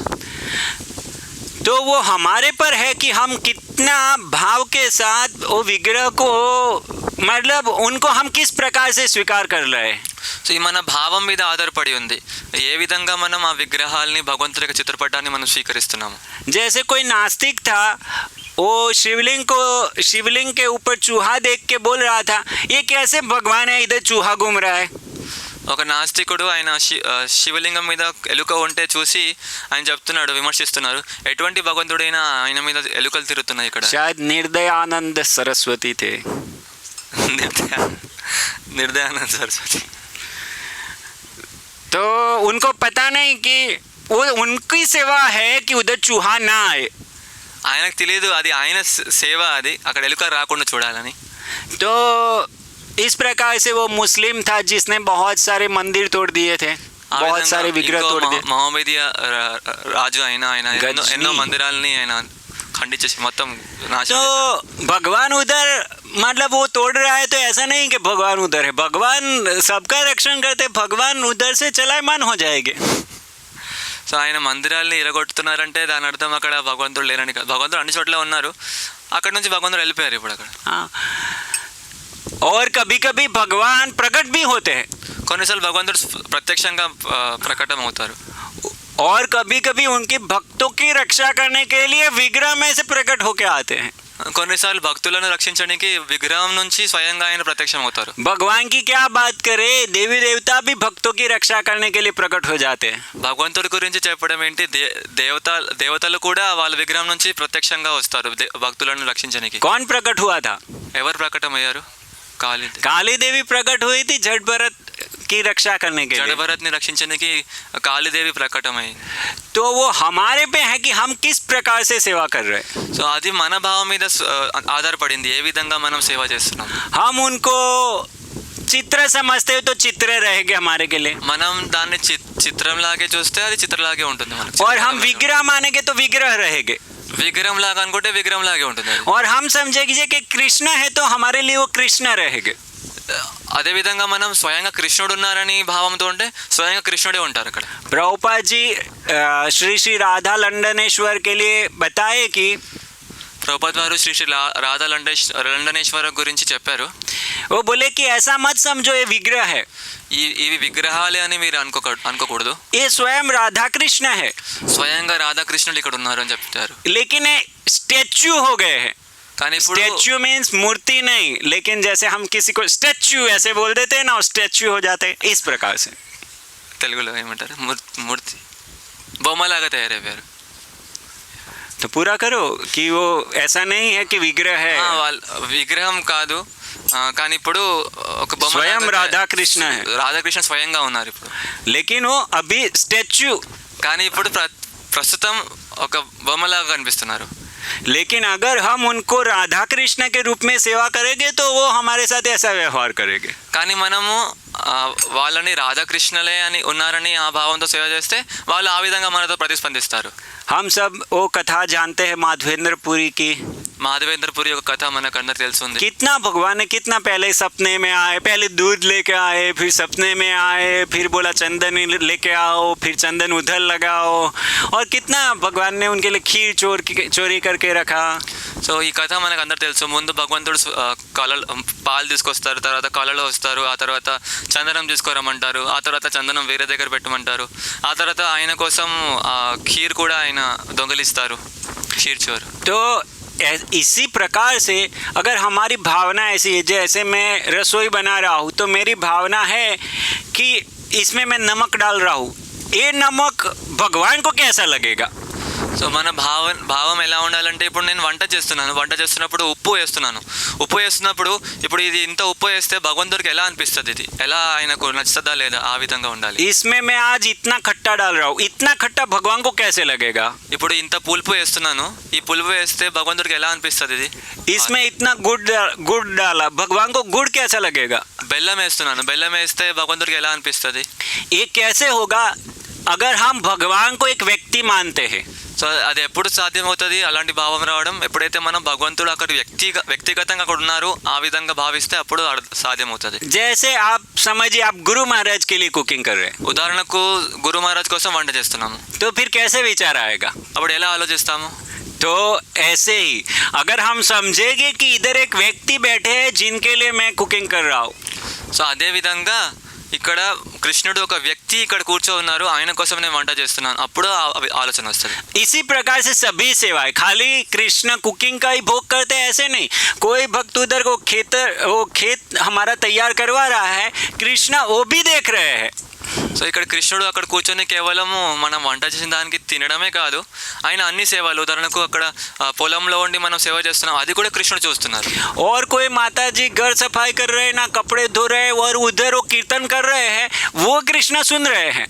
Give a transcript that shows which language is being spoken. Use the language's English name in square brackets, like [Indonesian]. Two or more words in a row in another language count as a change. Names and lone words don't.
[Hindi] तो वो हमारे पर है कि हम कितना भाव के साथ वो विग्रह को, मतलब उनको हम किस प्रकार से स्वीकार कर रहे हैं। [Telugu] సో ఈ మన భావం మీద ఆధారపడి ఉంది, ఏ విధంగా మనం ఆ విగ్రహాలని భగవంతుడి యొక్క చిత్రపటాన్ని మనం స్వీకరిస్తున్నాము. [Hindi] जैसे कोई नास्तिक था, वो शिवलिंग के ऊपर चूहा देख के बोल रहा था, ये कैसे भगवान है, इधर चूहा घूम रहा है। [Telugu] ఒక నాస్తికుడు ఆయన శివలింగం మీద ఎలుక ఉంటే చూసి ఆయన చెప్తున్నాడు, విమర్శిస్తున్నారు, ఎటువంటి భగవంతుడైనా ఆయన మీద ఎలుకలు తిరుగుతున్నాయి ఇక్కడ. [Hindi] शायद निर्दयानंद सरस्वती थे। [Telugu] నిర్దయానంద సరస్వతి. [Hindi] तो उनको पता नहीं कि वो उनकी सेवा है कि उधर चूहा ना आए। [Telugu] ఆయనకు తెలియదు అది ఆయన సేవ, అది అక్కడ ఎలుక రాకుండా చూడాలని. [Hindi] तो इस प्रकार से वो मुस्लिम था जिसने बहुत सारे मंदिर तोड़ दिए थे, बहुत सारे विग्रह तोड़ दिए। [Telugu] మహమ్మదీయ రాజు ఆయన ఎన్నో మందిరాలని ఆయన ఖండించేసి మొత్తం నాశనం. [Hindi] तो भगवान उधर, मतलब वो तोड़ रहा है, तो ऐसा नहीं कि भगवान उधर है, भगवान सबका रक्षण करते, भगवान उधर से चलायमान हो जाएंगे। [Telugu] సో ఆయన మందిరాల్ని ఇరగొట్టుతున్నారంటే దాని అర్థం అక్కడ భగవంతుడు లేరని కాదు. భగవంతుడు అన్ని చోట్ల ఉన్నారు, అక్కడ నుంచి భగవంతుడు వెళ్ళిపోయారు ఇప్పుడు అక్కడ. [Hindi] और कभी कभी भगवान प्रकट भी होते हैं, [Telugu] కొన్నిసార్లు భగవంతుడు ప్రత్యక్షంగా ప్రకటన అవుతారు. [Hindi] और कभी कभी उनके भक्तों की रक्षा करने के लिए विग्रह में से प्रकट होके आते हैं। [Telugu] కొన్నిసార్లు భక్తులను రక్షించడానికి విగ్రహం నుంచి స్వయంగా ఆయన ప్రత్యక్షం అవుతారు. [Hindi] भगवान की क्या बात करे, देवी देवता भी भक्तों की रक्षा करने के लिए प्रकट हो जाते हैं। [Telugu] భగవంతుడి గురించి చెప్పడం ఏంటి, దేవతలు కూడా వాళ్ళ విగ్రహం నుంచి ప్రత్యక్షంగా వస్తారు భక్తులను రక్షించడానికి. [Hindi] कौन प्रकट हुआ था? [Telugu] ఎవరు ప్రకటమయ్యారు? [Hindi] काली देवी प्रकट हुई थी जड़ भरत की रक्षा करने के लिए। [Telugu] जड़ भरत ने రక్షించడానికి కాళీదేవి ప్రకటమయ్యింది. [Hindi] तो वो हमारे पे है कि हम किस प्रकार से सेवा कर रहे हैं। [Telugu] సో అది మన భావం మీద ఆధారపడింది, ఏ విధంగా మనం సేవ చేస్తున్నాం. [Hindi] हम उनको चित्र समझते हो तो चित्र रहेंगे हमारे के लिए, [Telugu] మనం దాన్ని చిత్రం లాగే చూస్తే అది చిత్రలాగే ఉంటుంది మనకు. [Hindi] और हम विग्रह मानेंगे तो विग्रह रहेंगे, [Telugu] విగ్రహం లాగా అనుకుంటే విగ్రహం లాగే ఉంటుంది. [Hindi] और हम समझेंगे कि कृष्ण है तो हमारे लिए वो कृष्ण रहेंगे। [Telugu] అదే విధంగా మనం స్వయంగా కృష్ణుడు ఉన్నారని భావంతో ఉంటే స్వయంగా కృష్ణుడే ఉంటారు అక్కడ. [Hindi] प्रभुपाद जी श्री श्री राधा लंडनेश्वर के लिए बताए कि [Telugu] ప్రభుపాద్ వారు శ్రీ శ్రీ రాధా లండనేశ్వర గురించి చెప్పారు. [Hindi] वो बोले कि ऐसा मत समझो ये विग्रह है, [Telugu] ఇవి విగ్రహాలే అని మీరు అనుకోకూడదు, [Hindi] ये स्वयं राधा कृष्ण है, [Telugu] స్వయంగా రాధాకృష్ణులు ఇక్కడ ఉన్నారు అని చెప్తారు. [Hindi] लेकिन ये स्टैच्यू हो गए हैं। [Telugu] కానీ ఇప్పుడు [English] statue means [Hindi] मूर्ति नहीं, लेकिन जैसे हम किसी को स्टैच्यू ऐसे बोल देते हैं ना, स्टैच्यू हो जाते हैं इस प्रकार से। [Telugu] తెలుగులో ఏమంటారు, మూర్తి బొమ్మలాగా తయారైపోయారు. [Hindi] तो पूरा करो कि वो ऐसा नहीं है कि विग्रह है, [Telugu] విగ్రహం కాదు, కానీ ఇప్పుడు ఒక బొమ్మ [Hindi] स्वयं राधा कृष्ण है, [Telugu] రాధాకృష్ణ స్వయంగా ఉన్నారు ఇప్పుడు. [Hindi] लेकिन वो अभी स्टैच्यू, [Telugu] కానీ ఇప్పుడు ప్రస్తుతం ఒక బొమ్మలాగా కనిపిస్తున్నారు. [Hindi] लेकिन अगर हम उनको राधा कृष्ण के रूप में सेवा करेंगे तो वो हमारे साथ ऐसा व्यवहार करेंगे. [Telugu] కానీ మనము వాళ్ళని రాధాకృష్ణలే అని ఉన్నారని ఆ భావంతో సేవ చేస్తే వాళ్ళు ఆ విధంగా మనతో ప్రతిస్పందిస్తారు. [Hindi] हम सब वो कथा जानते हैं माधवेंद्र पुरी की। [Telugu] माधवेंद्र पुरी ఒక కథ మనకు అందరికి తెలుసుంది. [Hindi] कितना भगवान ने कितना पहले सपने में आए, पहले दूध लेके आए, फिर सपने में आए, फिर बोला चंदन लेके आओ, फिर चंदन उधर लगाओ, और कितना भगवान ने उनके लिए खीर चोरी करके रखा. [Telugu] సో ఈ కథ మనకు అందరు తెలుసు. ముందు భగవంతుడు పాలు తీసుకొస్తారు, తర్వాత కళలో వస్తారు, ఆ తర్వాత చందనం తీసుకురమ్మంటారు, ఆ తర్వాత చందనం వేరే దగ్గర పెట్టమంటారు, ఆ తర్వాత ఆయన కోసం ఖీర్ కూడా ఆయన దొంగలిస్తారు, [Hindi] खीर चोर. तो इसी प्रकार से अगर हमारी भावना ऐसी है, जैसे मैं रसोई बना रहा हूँ तो मेरी भावना है कि इसमें मैं नमक डाल रहा हूँ, ये नमक भगवान को कैसा लगेगा. [Telugu] సో మన భావం ఎలా ఉండాలంటే ఇప్పుడు నేను వంట చేస్తున్నప్పుడు ఉప్పు వేస్తున్నప్పుడు ఇప్పుడు ఇది ఇంత ఉప్పు వేస్తే భగవంతుడికి ఎలా అనిపిస్తుంది, ఇది ఎలా ఆయనకు నచ్చుతుందా లేదా, ఆ విధంగా ఉండాలి. [Hindi] इसमें मैं आज इतना खट्टा डाल रहा हूँ, इतना खट्टा भगवान को कैसे लगेगा? [Telugu] ఇప్పుడు ఇంత పులుపు వేస్తున్నాను, ఈ పులుపు వేస్తే భగవంతుడికి ఎలా అనిపిస్తుంది ఇది. [Hindi] इसमें इतना गुड़ डाला, भगवान को गुड़ कैसा लगेगा? [Telugu] బెల్లం వేస్తే భగవంతుడికి ఎలా అనిపిస్తుంది. [Hindi] ये कैसे होगा अगर हम भगवान को एक व्यक्ति मानते हैं? [Telugu] సో అది ఎప్పుడు సాధ్యమవుతుంది అలాంటి భావం రావడం? ఎప్పుడైతే మనం భగవంతుడు అక్కడ వ్యక్తిగతంగా అక్కడ ఉన్నారు ఆ విధంగా భావిస్తే అప్పుడు సాధ్యమవుతుంది. [Hindi] जैसे आप समझिए आप गुरु महाराज के लिए कुकिंग कर रहे हैं, [Telugu] ఉదాహరణకు గురు మహారాజ్ కోసం వంట చేస్తున్నాము, [Hindi] तो फिर कैसे विचार आएगा? [Telugu] అప్పుడు ఎలా ఆలోచిస్తాము? [Hindi] तो ऐसे ही अगर हम समझेंगे कि इधर एक व्यक्ति बैठे हैं जिनके लिए मैं कुकिंग कर रहा हूँ, [Telugu] సో అదే విధంగా ఇక్కడ కృష్ణుడు ఒక వ్యక్తి ఇక్కడ కూర్చో ఉన్నారు, ఆయన కోసం నేను వంట చేస్తున్నాను, అప్పుడు ఆలోచన వస్తుంది. [Hindi] इसी प्रकार से सभी सेवाएं, खाली कृष्ण कुकिंग का ही भोग करते हैं ऐसे नहीं. कोई भक्त उधर को खेत हमारा तैयार करवा रहा है, कृष्ण वो भी देख रहे हैं. [Telugu] సో ఇక్కడ కృష్ణుడు అక్కడ కూర్చొని కేవలము మనం వంట చేసిన దానికి తినడమే కాదు, ఆయన అన్ని సేవలు, ఉదాహరణకు అక్కడ పొలంలో ఉండి మనం సేవ చేస్తున్నాం, అది కూడా కృష్ణుడు చూస్తున్నారు. [Hindi] और कोई माता जी घर सफाई कर रहे हैं ना, कपड़े धो रहे हैं और उधर वो कीर्तन कर रहे हैं, वो कृष्ण सुन रहे हैं.